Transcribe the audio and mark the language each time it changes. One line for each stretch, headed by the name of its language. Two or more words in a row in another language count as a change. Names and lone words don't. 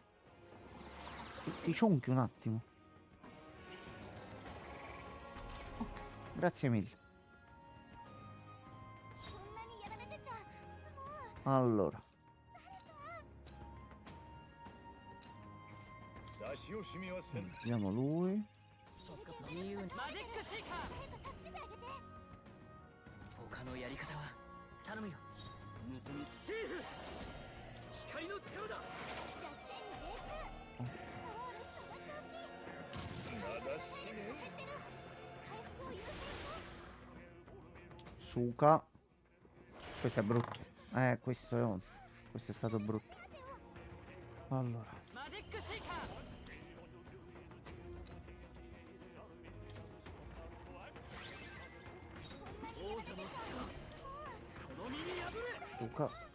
Italian: Ti cionchi un attimo. Ok, grazie mille. Allora. Usiamo lui.
Japanese: 他のやり方は頼むよ。盗みチーフ。光の力だ。
Italian: Suka. Questo è brutto. Questo è stato brutto. Allora. Suka.